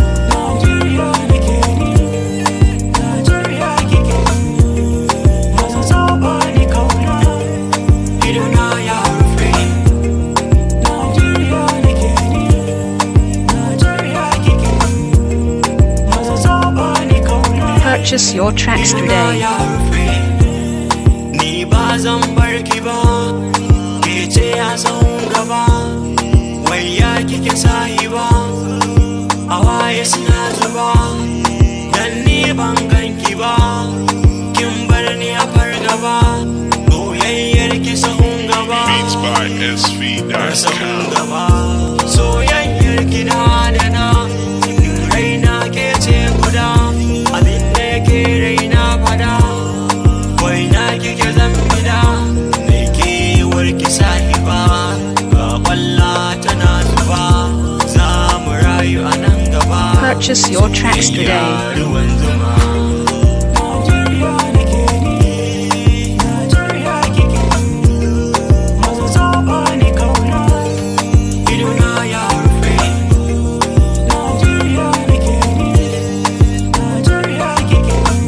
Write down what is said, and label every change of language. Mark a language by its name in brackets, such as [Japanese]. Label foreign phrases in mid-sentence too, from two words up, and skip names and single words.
[Hausa] Najeriya nake ni, Najeriya kike ni. Masu so bani kauna. Idona ya rufe. Najeriya nake ni. Najeriya kike. Maza zo bani kauna. [English] Purchase your tracks Idona today. [Hausa] ya rufe. Ni ba zan bar ki ba. Ke ce a sahun gaba. Wai ya kike sahiba? Hawaye suna zuba. Dan ni ban ganki ba, kin bar ni a fargaba. Soyayyar ki sahun gaba. [English] Beats by S V dot com. [Hausa] Sahun gaba. Soyayyar ki na da na. Raina ke ce guda. Abin da yake raina fada. Wai na kike zan bida. Me kewar ki sahiba. Ga kwalla Tana zuba, za mu rayu a nan gaba. [English] Purchase your tracks today. [Hausa] Soyayya ruwan zuma. Najeriya nake ni, Najeriya kike. Maza zo ba ni kauna, idona ya rufe. Najeriya nake ni, Najeriya kike.